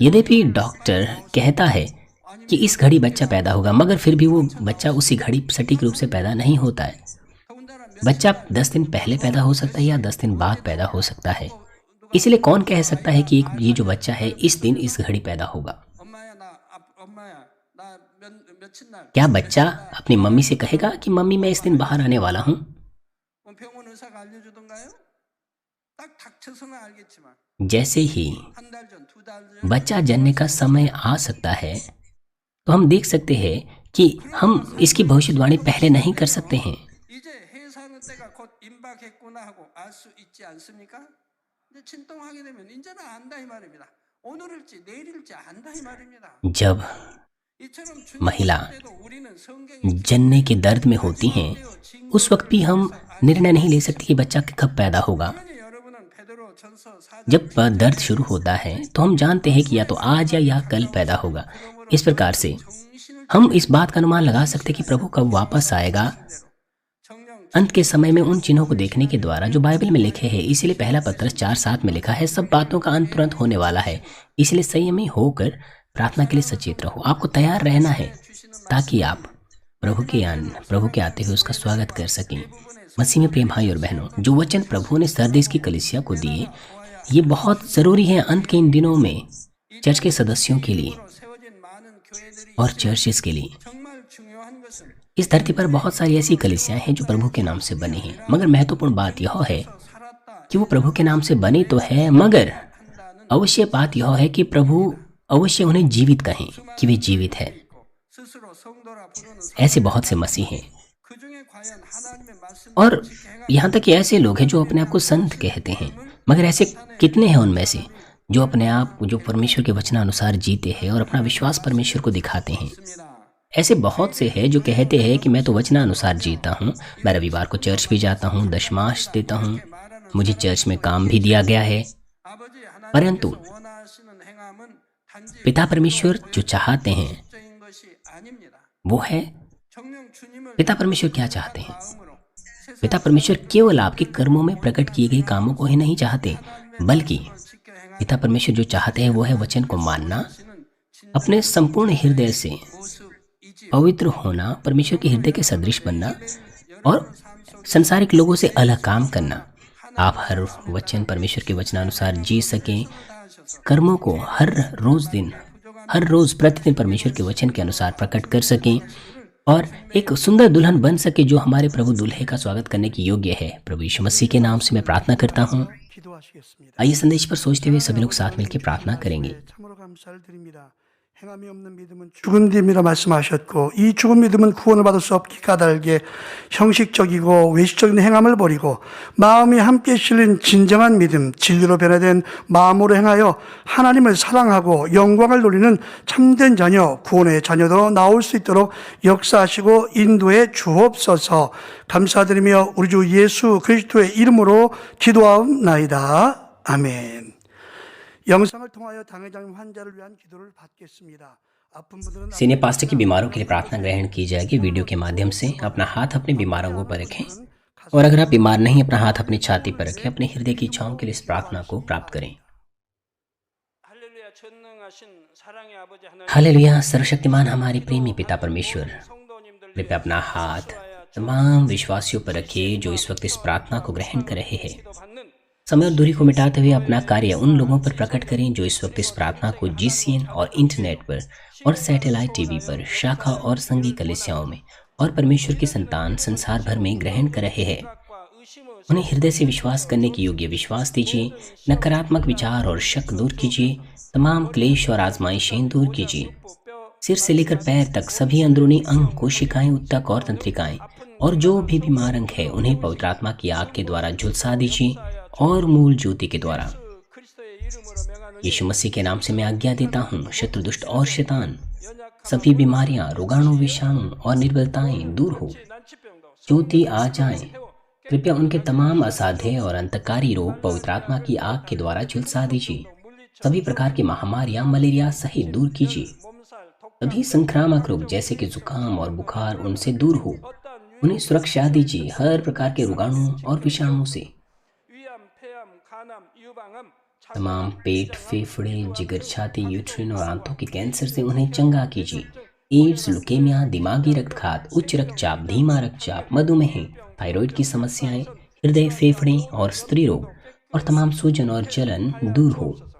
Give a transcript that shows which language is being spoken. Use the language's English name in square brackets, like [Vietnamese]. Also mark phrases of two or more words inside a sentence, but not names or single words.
[Hindi] यद्यपि डॉक्टर कहता है कि इस घड़ी बच्चा पैदा होगा, मगर फिर भी वो बच्चा उसी घड़ी सटीक रूप से पैदा नहीं होता है। [Korean] 더군다나 [Hindi] बच्चा 10 दिन पहले पैदा हो सकता है या 10 दिन बाद पैदा हो सकता है। इसलिए कौन कह सकता है कि ये जो बच्चा है इस दिन इस घड़ी पैदा होगा? [Korean] 엄마야 나 며칠 날 [Hindi] क्या बच्चा अपनी मम्मी से कहेगा कि मम्मी मैं इस दिन बाहर आने वाला हूँ? [Korean] 병원 의사가 알려주던가요? 딱 닥쳐서는 알겠지만 [Hindi] जैसे ही [Korean] 한 달 전, 두 달 전 [Hindi] बच्चा जनने का समय आ सकता है, तो हम देख सकते हैं कि हम इसकी भविष्यवाणी पहले नहीं कर सकते हैं। [Korean] 이제 해사하는 때가 곧 임박했구나 하고 알 수 있지 않습니까? 이제 진통하게 되면 이제는 안다 이 말입니다. 오늘일지 내일일지 안다 이 말입니다. [Hindi] जब [Korean] 이처럼 [Hindi] महिला [Korean] 때도 우리는 성경에 [Hindi] जनने के दर्द में होती हैं, उस वक्त भी हम निर्णय नहीं ले सकते कि बच्चा कब पैदा होगा। [Korean] 당연히 여러분은 베드로전서 4장 [Hindi] जब दर्द शुरू होता है तो हम जानते हैं कि या तो आज या कल पैदा होगा। इस प्रकार से [Korean] 정신을 [Hindi] हम इस बात का अनुमान लगा सकते हैं कि प्रभु कब वापस आएगा। [Korean] 정령 [Hindi] अंत के समय में उन चिन्हों को देखने के द्वारा जो बाइबल में लिखे हैं। इसीलिए पहला पत्रस 4:7 में लिखा है, सब बातों का अंत तुरंत होने वाला है, इसलिए संयमी होकर प्रार्थना के लिए सचेत रहो। आपको तैयार रहना है ताकि आप प्रभु के आते हुए उसका स्वागत कर सकें। मसीह में प्रिय भाई और बहनों, जो वचन प्रभु ने सरदेस की कलीसिया को दिए, ये बहुत ज़रूरी है अंत के इन दिनों में चर्च के सदस्यों के लिए [Korean] 세워진 많은 교회들이 [Hindi] और चर्चेस के लिए। [Korean] 정말 중요한 것은 [Hindi] इस धरती पर बहुत सारी ऐसी कलीसियाँ हैं जो प्रभु के नाम से बनी हैं, मगर महत्वपूर्ण बात यह है [Korean] 살았다 [Hindi] कि वो प्रभु के नाम से बनी तो है, मगर अवश्य बात यह है कि प्रभु अवश्य उन्हें जीवित कहें कि वे जीवित है। [Korean] 스스로 성도라 부르는 [Hindi] ऐसे बहुत से मसीह हैं, [Korean] 그 중에 과연 하나님의 말씀 [Hindi] और यहाँ तक कि ऐसे लोग हैं जो अपने आप को संत कहते हैं, मगर ऐसे कितने हैं उनमें से जो अपने आप जो परमेश्वर के वचनानुसार जीते हैं और अपना विश्वास परमेश्वर को दिखाते हैं। [Korean] 있습니다. [Hindi] ऐसे बहुत से हैं जो कहते हैं कि मैं तो वचनानुसार जीता हूँ, मैं रविवार को चर्च भी जाता हूँ, दशमांश देता हूँ, मुझे चर्च में काम भी दिया गया है। [Korean] 아버지 [Hindi] परंतु [Korean] 하나님께서 원하시는 행함은 단지 [Hindi] पिता परमेश्वर जो चाहते हैं [Korean] 적인 것이 아닙니다. [Hindi] वो है, [Korean] 정령 주님을 [Hindi] पिता परमेश्वर क्या चाहते हैं? [Korean] 마음으로 세상 [Hindi] पिता परमेश्वर केवल आपके कर्मों में प्रकट किए गए कामों को ही नहीं चाहते, बल्कि [Korean] 지켜 행하는 [Hindi] पिता परमेश्वर जो चाहते हैं वो है वचन को मानना, [Korean] 진 [Hindi] अपने संपूर्ण हृदय से [Korean] 모습이지요. [Hindi] पवित्र होना, परमेश्वर के हृदय के सदृश बनना और संसारिक लोगों से अलग काम करना। आप हर वचन परमेश्वर के वचनानुसार जी सकें, कर्मों को हर रोज प्रतिदिन परमेश्वर के वचन के अनुसार प्रकट कर सकें और एक सुंदर दुल्हन बन सके जो हमारे प्रभु दूल्हे का स्वागत करने की योग्य है। प्रभु यीशु मसीह के नाम से मैं प्रार्थना करता हूँ। [Korean] 기도하시겠습니다. [Hindi] आइए संदेश पर सोचते हुए सभी लोग साथ मिलकर प्रार्थना करेंगे। [Korean] 참으로 감사를 드립니다. 행함이 없는 믿음은 죽은 됨이라 말씀하셨고, 이 죽은 믿음은 구원을 받을 수 없기 까닭에 형식적이고 외식적인 행함을 버리고 마음이 함께 실린 진정한 믿음, 진리로 변화된 마음으로 행하여 하나님을 사랑하고 영광을 돌리는 참된 자녀, 구원의 자녀도 나올 수 있도록 역사하시고 인도해 주옵소서. 감사드리며 우리 주 예수 그리스도의 이름으로 기도하옵나이다. 아멘. 영상을 통하여 당회장 환자를 위한 기도를 받겠습니다. 아픈 분들은 [English] senior pastor [Hindi] की बीमारों के लिए प्रार्थना ग्रहण की जाएगी। वीडियो के माध्यम से अपना हाथ अपने बीमार अंगों पर रखें और अगर आप बीमार नहीं, अपना हाथ अपनी छाती पर रखें। अपने हृदय की इच्छाओं के लिए इस प्रार्थना को प्राप्त करें। [Korean] 할렐루야 전능하신 사랑의 아버지 하나님 [Hindi] हालेलुया, सर्वशक्तिमान हमारे प्रेमी पिता परमेश्वर, [Korean] 성도님들 [Hindi] कृपया अपना हाथ तमाम विश्वासियों पर रखिए जो इस वक्त इस प्रार्थना को ग्रहण कर रहे हैं। [Korean] 기도받는 [Hindi] समय और दूरी को मिटाते हुए अपना कार्य उन लोगों पर प्रकट करें जो इस वक्त इस प्रार्थना को GCN और इंटरनेट पर और [English] satellite TV [Hindi] पर, शाखा और संघी कलीसियाओं में और परमेश्वर की संतान संसार भर में ग्रहण कर रहे हैं। [Korean] 과 의심을 [Hindi] उन्हें हृदय से विश्वास करने की योग्य विश्वास दीजिए, नकारात्मक विचार और शक दूर कीजिए, तमाम क्लेश और आजमाइशें दूर कीजिए। [Korean] 뼈 [Hindi] सिर से लेकर पैर तक सभी अंदरूनी अंग, कोशिकाएं, उत्तक और तंत्रिकाएं और जो भी बीमार अंग है उन्हें पवित्र आत्मा की आग के द्वारा झुलसा दीजिए और मूल ज्योति के द्वारा। [Korean] 그리스도의 이름으로 명하는 [Hindi] यीशु मसीह के नाम से मैं आज्ञा देता हूँ, शत्रु, दुष्ट और शैतान, सभी बीमारियां, रोगाणु, विषाणु और निर्बलताएं दूर हो, [Korean] 난치병도 [Hindi] ज्योति आ जाए। कृपया उनके तमाम असाध्य और अंतकारी रोग पवित्र आत्मा की आग के द्वारा झुलसा दीजिए। सभी प्रकार की महामारियां, मलेरिया सहित दूर कीजिए। [Korean] 몸살 독 [Hindi] सभी संक्रामक रोग जैसे कि जुकाम और बुखार उनसे दूर हो, उन्हें सुरक्षा दीजिए हर प्रकार के रोगाणु और विषाणु से। [Korean] 위암 폐암 간암 유방암 [Hindi] तमाम पेट, फेफड़े, जिगर, छाती, यूट्रिन और आंतों के कैंसर से उन्हें चंगा कीजिए। एड्स, लुकेमिया, दिमागी रक्तघात, उच्च रक्तचाप, धीमा रक्तचाप, मधुमेह, थायराइड की समस्याएं, हृदय, फेफड़े और स्त्री रोग और तमाम सूजन और जलन दूर हो।